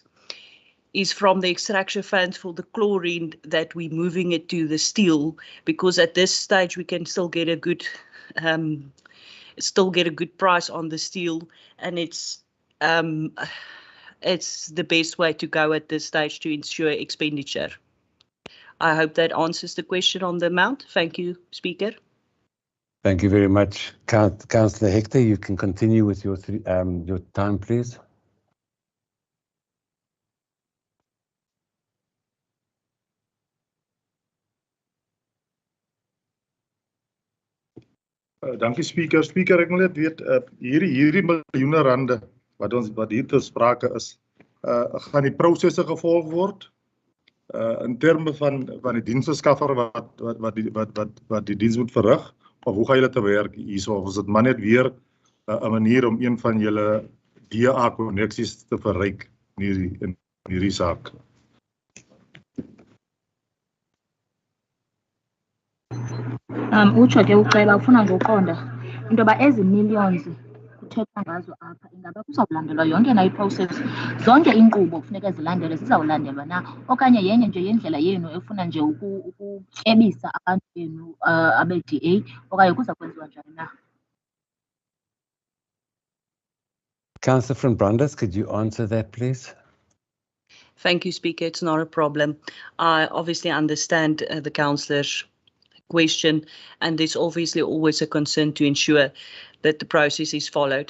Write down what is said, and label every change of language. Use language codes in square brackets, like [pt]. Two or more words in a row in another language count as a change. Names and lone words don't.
[en] Is from the extraction funds for the chlorine that we're moving it to the steel, because at this stage we can still get a good price on the steel, and it's the best way to go at this stage to ensure expenditure. I hope that answers the question on the amount. Thank you, Speaker. Thank you very much, Councillor Hector. You can continue with your time, please. [af] Dankie Speaker. Speaker, ek wil net weet hierdie miljoene rande wat hier te sprake is, gaan die prosesse gevolg word in terme van die diensverskaffer wat die diens moet verrig, of hoe gaan julle te werk hierso, of is dit maar net weer 'n manier om een van julle DA koneksies te verryk in hierdie saak? [xh] Utsho ke uceba ufuna nje uqonda into yoba ezi millions kuthethwa ngazo apha ingaba kuzawulandelwa yonke na i-process, zonke iinkqubo kufuneka zilandelwe zizawulandelwa na, okanye yenye nje yendlela yenu efuna nje ukutyebisa abantu benu abe-DA, okanye kuza kwenziwa njani na? [en] Councillor from Brandes, could you answer that, please? Thank you, Speaker. It's not a problem. I obviously understand the councillor's question, and there's obviously always a concern to ensure that the process is followed.